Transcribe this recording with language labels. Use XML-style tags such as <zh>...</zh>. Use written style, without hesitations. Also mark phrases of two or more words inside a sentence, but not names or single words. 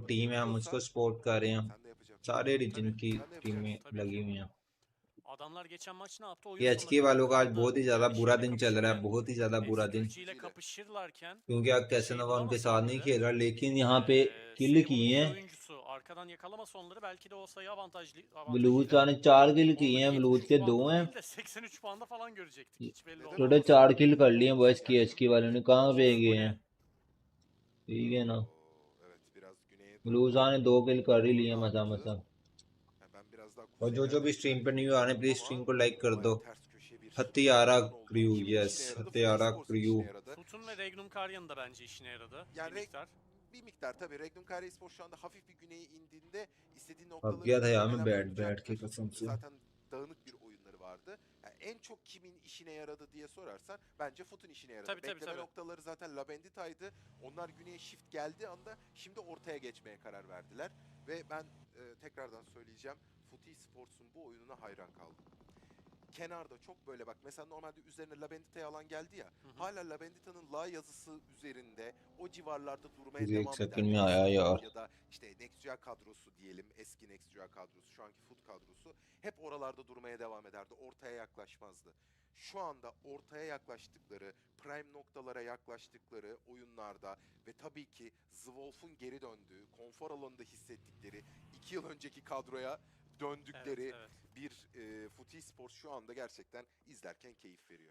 <tr>kadro bunu</tr> <hi>टीम है हम</hi> <tr>yapıyorsa</tr> <hi>उसको सपोर्ट कर रहे हैं</hi> <tr>sen de yapacaksın.</tr> <hi>सारे रीजन</hi> <tr>Tabii.</tr> <hi>की</hi> <tr>Sen de</tr> <hi>टीमें</hi> <tr>yapacaksın. Tabii</tr> <hi>लगी</hi> <tr>ki.</tr> <hi>हुई हैं</hi> <tr>Adamlar geçen maç ne yaptı? Oyun</tr> <hi>ये</hi> <tr>sonu</tr> <hi>HK वालों का आज</hi> <tr>Ragnar'da</tr> <hi>बहुत ही ज़्यादा बुरा</hi> <tr>şeyle</tr> <hi>दिन चल रहा है</hi> <tr>kapışırken,</tr> <hi>बहुत ही ज़्यादा बुरा दिन</hi> <tr>S2G ile kapışırlarken</tr> <hi>क्योंकि आप</hi> <tr>bir</tr> <hi>कैसे</hi> <tr>şey</tr> <hi>नवा उनके साथ नहीं</hi> <tr>bulamasalardı,</tr> <hi>खेल रहा लेकिन यहाँ पे किल</hi> <tr>Seyhun'un</tr> <hi>किए</hi> <tr>bir</tr> <hi>हैं</hi> <tr>oyuncusu arkadan yakalamasa onları belki de o sayı</tr> <hi>ब्लूज</hi> <tr>avantajıyla</tr> <hi>ने 4 किल किए</hi> <tr>onları</tr> <hi>हैं ब्लूज 73 के 2</hi> <tr>puanda</tr> <hi>हैं</hi> <tr>değil de 83 puanda falan görecektik. Hiç belli Neden</tr> <hi>थोड़े</hi> <tr>olmazdı. olmasın?</tr> <hi>4 किल कर लिए हैं</hi> <tr>Olmasın</tr> <hi>बॉयज की</hi> <tr>gerçekten.</tr> <hi>HK वालों ने कहाँ पे</hi> <tr>Bu</tr> <hi>गए हैं</hi> <tr>ne?</tr> <hi>ठीक है ना</hi> <tr>Evet biraz güneye</tr> <hi>ब्लूज</hi> <tr>doğru</tr> <hi>ने 2 किल कर ही लिए</hi> <tr>alanı</tr> <hi>मसा</hi> <tr>attı.</tr> <hi>मसा</hi> <tr>Yani ben biraz daha</tr> <hi>और जो भी</hi> <tr>kuzeylerde</tr> <hi>स्ट्रीम पे</hi> <tr>tercih</tr> <hi>न्यू आ रहे हैं</hi> <tr>ediyordum</tr> <hi>प्लीज</hi> <tr>ama</tr> <hi>स्ट्रीम को लाइक कर दो</hi> <tr>baya ters köşe bir</tr> <hi>हत्यारा</hi> <tr>alan oldu.</tr> <hi>क्रू</hi> <tr>Kimin</tr> <hi>यस</hi> <tr>işine yaradı? Foot</tr> <hi>हत्यारा</hi> <tr>Esports'un</tr> <hi>क्रू</hi> <tr>işine yaradı. Futun ve Regnum Karya'nın da bence işine yaradı Yani bir miktar. bir miktar tabii. Regnum Kara Esports şu anda hafif bir güneye indiğinde istediği</tr> <hi>अब</hi> <tr>noktaları</tr> <hi>गया था यार मैं</hi> <tr>muhtemelen</tr> <hi>बैठ के</hi> <tr>bulacaktır.</tr> <hi>कसम से</hi> <tr>Zaten dağınık bir oyunları vardı. Yani en çok kimin işine yaradı diye sorarsan bence Foot'un işine yaradı. Tabii, tabii, Bekleme tabii. noktaları zaten Labendita'ydı. Onlar güneye shift geldiği anda şimdi ortaya geçmeye karar verdiler. Ve ben tekrardan söyleyeceğim. Foot Esports'un bu oyununa hayran kaldım. Kenarda çok böyle bak mesela normalde üzerine Labendita'ya alan geldi ya. Hala Labendita'nın La yazısı üzerinde o civarlarda durmaya</tr> <hi>एक</hi> <tr>devam</tr> <hi>सेकंड</hi> <tr>ederdi.</tr> <hi>में आया</hi> <tr>Eski</tr> <hi>यार</hi> <tr>Foot ya da işte Nextria kadrosu diyelim. Eski Nextria kadrosu, şu anki Foot kadrosu hep oralarda durmaya devam ederdi. Ortaya yaklaşmazdı. Şu anda ortaya yaklaştıkları, prime noktalara yaklaştıkları oyunlarda ve tabii ki Zwolf'un geri döndüğü, konfor alanında hissettikleri 2 yıl önceki kadroya döndükleri bir Foot Esports şu anda gerçekten izlerken keyif veriyor.</tr>